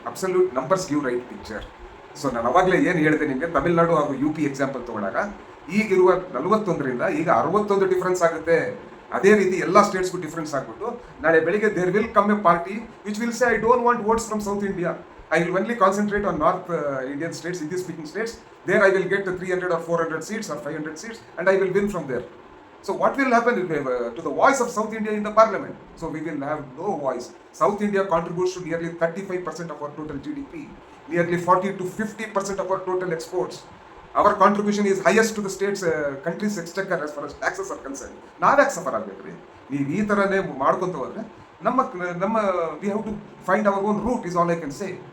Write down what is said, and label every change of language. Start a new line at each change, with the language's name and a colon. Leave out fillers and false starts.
English: Absolute numbers give right picture.
Kannada: So ನಾನು ಅವಾಗಲೇ ಏನು ಹೇಳಿದೆ ನಿಮಗೆ, ತಮಿಳುನಾಡು ಹಾಗೂ UP ಎಕ್ಸಾಂಪಲ್ ತಗೊಂಡಾಗ ಈಗಿರುವ 41ರಿಂದ ಈಗ 61 ಡಿಫ್ರೆನ್ಸ್ ಆಗುತ್ತೆ. ಅದೇ ರೀತಿ ಎಲ್ಲ ಸ್ಟೇಟ್ಸ್ಗೂ ಡಿಫ್ರೆನ್ಸ್ ಆಗ್ಬಿಟ್ಟು ನಾಳೆ ಬೆಳಿಗ್ಗೆ
English: There will come a party which will say, I don't want votes from South India, I will only concentrate on North Indian states, Hindi speaking states. There I will get 300 or 400 seats or 500 seats and I will win from there. So what will happen to the voice of South India in the parliament? So we will have no voice. South India contributes to nearly 35% of our total GDP, nearly 40 to 50% of our total exports. Our contribution is highest to the states countries exchequer as far taxes are concern.
Kannada: ನಾವ್ಯಾಕೆ suffer ಆಗ್ಬೇಕ್ರಿ? ನೀವು ಈ ಥರನೇ ಮಾಡ್ಕೊಂತ ಹೋದ್ರೆ ನಮ್ಮ
English: We have to find our own route is all I can say.